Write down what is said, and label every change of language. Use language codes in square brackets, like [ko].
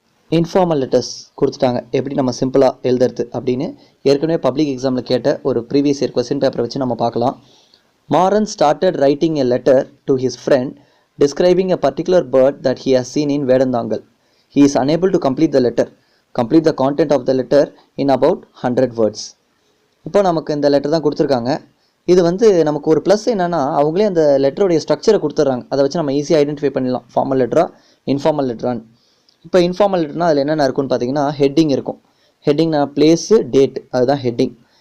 [ta] Informal letters கொடுத்துட்டாங்க, எப்படி நம்ம சிம்பிளாக எழுதுறது அப்படின்னு ஏற்கனவே பப்ளிக் எக்ஸாமில் கேட்ட ஒரு ப்ரீவியஸ் இயர் கொஸ்டின் பேப்பரை வச்சு நம்ம பார்க்கலாம். [en] Maran started writing a letter to his friend describing a particular bird that he has seen in Vedanthangal. He is unable to complete the letter. Complete the content of the letter in about 100 words. [ta] இப்போ நமக்கு இந்த letter தான் கொடுத்துருக்காங்க. இது வந்து நமக்கு ஒரு plus என்னென்னா, அவங்களே அந்த லெட்டருடைய ஸ்ட்ரக்சரை கொடுத்துட்றாங்க. அதை வச்சு நம்ம ஈஸியாக ஐடென்டிஃபை பண்ணிடலாம் ஃபார்மல் லெட்டரா இன்ஃபார்மல் லெட்டரான்னு. இப்போ இன்ஃபார்மல் லெட்டர்னால் அதில் என்னென்ன இருக்குன்னு பார்த்தீங்கன்னா, ஹெட்டிங் இருக்கும். ஹெட்டிங்னா பிளேஸு, டேட், அதுதான் ஹெட்டிங்.